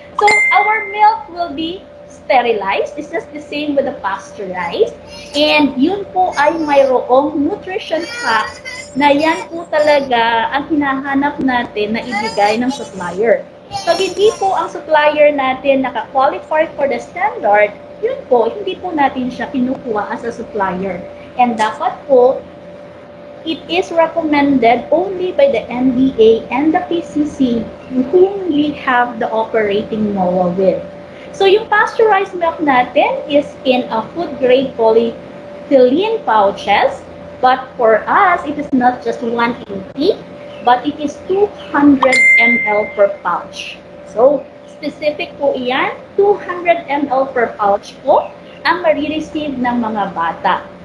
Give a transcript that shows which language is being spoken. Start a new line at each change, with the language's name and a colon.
English: So, our milk will be sterilized. It's just the same with the pasteurized.
Filipino: And yun po ay mayroong nutrition facts na yan po talaga ang hinahanap natin na ibigay ng supplier. Pag hindi po ang supplier natin naka-qualify
English: for the standard,
Filipino: yun po, hindi po natin siya kinukuha
English: as a supplier. And
Filipino: dapat po,
English: it is recommended only by the NDA and the PCC whom we have the operating NOAA with. So yung pasteurized milk natin is in a food-grade polyethylene pouches. But for us, it is not just 180, but it is 200 ml per pouch.
Filipino: So, specific po iyan, 200 ml per pouch po ang marireceive ng mga bata.